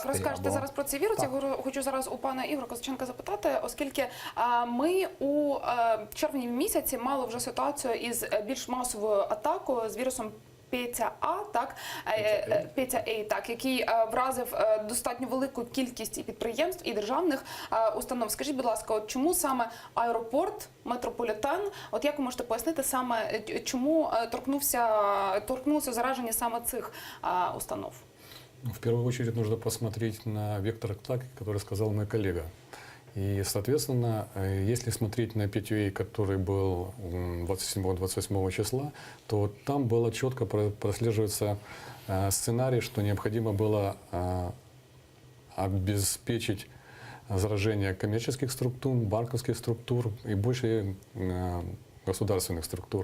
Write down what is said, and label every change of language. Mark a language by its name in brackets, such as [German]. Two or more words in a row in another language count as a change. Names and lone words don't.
[Ukrainian] Так, розкажете зараз про цей вірус. Я хочу зараз у пана Ігоря Козаченка запитати, оскільки ми у червні місяці мали вже ситуацію із більш масовою атакою з вірусом Петя-А, так, Петя-А, так, який вразив достатньо велику кількість і підприємств, і державних установ. Скажіть, будь ласка, от чому саме аеропорт, метрополітен, от як ви можете пояснити саме, чому торкнулося зараження саме цих установ? [Russian] В первую очередь нужно посмотреть на вектор атаки, который сказал мой коллега. И, соответственно, если смотреть на Петю-А, который был 27-28 числа, то там было четко прослеживается сценарий, что необходимо было обеспечить заражение коммерческих структур, банковских структур и больше государственных структур.